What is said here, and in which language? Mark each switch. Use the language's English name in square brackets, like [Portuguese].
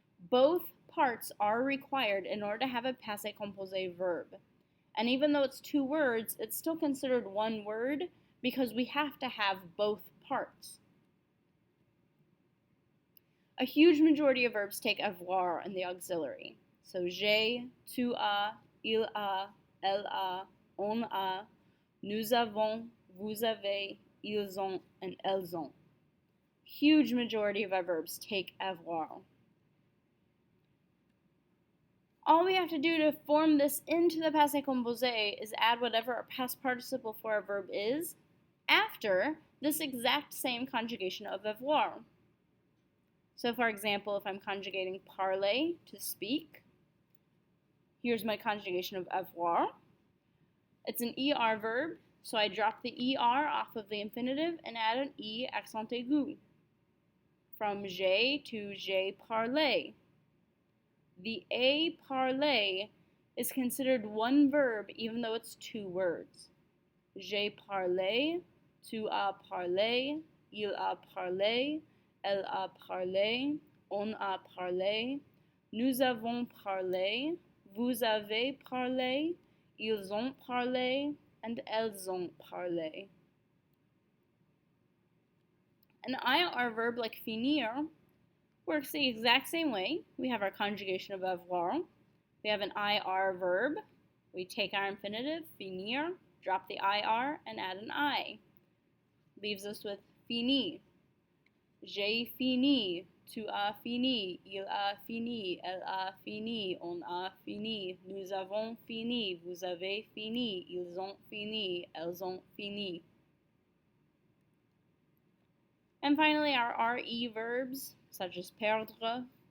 [English] Both parts are required in order to have a passé composé verb. And even though it's two words, it's still considered one word because we have to have both parts. A huge majority of verbs take avoir in the auxiliary. [French] So j'ai, tu as, il a, elle a, on a, nous avons, vous avez, ils ont, and elles ont. [English] Huge majority of our verbs take avoir. All we have to do to form this into the passé composé is add whatever our past participle for our verb is after this exact same conjugation of avoir. So for example, if I'm conjugating parler, to speak, here's my conjugation of avoir. It's an ER verb, so I drop the ER off of the infinitive and add an E accent aigu. [French] From j'ai to j'ai parlé. [English] The a parler is considered one verb even though it's two words. [French] J'ai parlé, tu as parlé, il a parlé, elle a parlé, on a parlé, nous avons parlé, vous avez parlé, ils ont parlé, and elles ont parlé. [English] An IR verb like finir works the exact same way. We have our conjugation of avoir. We have an IR verb. We take our infinitive, finir, drop the IR, and add an I. Leaves us with fini. [French] J'ai fini, tu as fini, il a fini, elle a fini, on a fini, nous avons fini, vous avez fini, ils ont fini, elles ont fini. [English] And finally, our RE verbs, such as perdre.